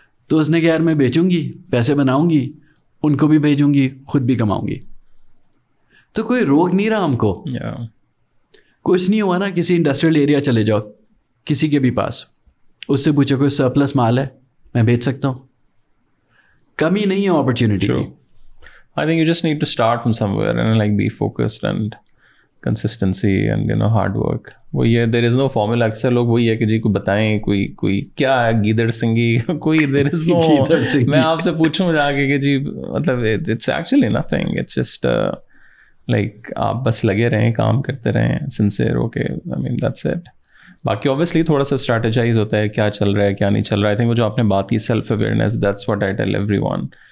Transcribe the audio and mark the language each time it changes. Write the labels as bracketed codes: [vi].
[ur] تو اس نے کہا یار میں بیچوں گی, پیسے بناؤں گی, ان کو بھی بھیجوں گی, خود بھی کماؤں گی. تو کوئی روک نہیں رہا ہم کو. کچھ نہیں ہوا نا, کسی انڈسٹریل ایریا چلے جاؤ کسی کے بھی پاس, اس سے پوچھو کوئی سرپلس مال ہے میں بیچ سکتا ہوں. کمی نہیں ہے opportunity. [en] I think you just need to start from somewhere and like be focused and consistency and hard work. [ur] وہی ہے, [en] there is no formula. [ur] اکثر لوگ وہی ہے کہ جی کو بتائیں کوئی کیا ہے گیدڑ سنگھی کوئی [en] there is no. [ur] میں آپ سے پوچھوں جا کے کہ جی مطلب [en] it's actually nothing. It's just like [ur] آپ بس لگے رہیں, کام کرتے رہیں sincere ہو کے. [en] I mean that's it. [ur] باقی obviously تھوڑا سا اسٹریٹجائز ہوتا ہے کیا چل رہا ہے کیا نہیں چل رہا ہے. I think وہ جو آپ نے بات کی self awareness, [en] that's what I tell everyone.